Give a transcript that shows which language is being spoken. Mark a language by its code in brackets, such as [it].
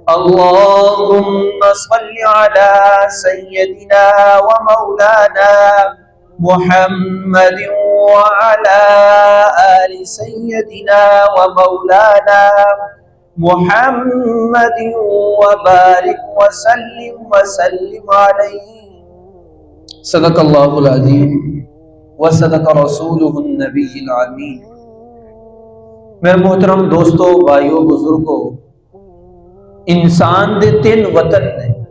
[ar] اللهم صل على سيدنا ومولانا محمد وعلى آل سيدنا ومولانا محمد وبارك وسلم عليه. صدق اللہ العظیم وصدق رسولہ النبی العمین. [pa] میرے محترم دوستو، بھائیو، بزرگو، انسان دے تین وطن نے.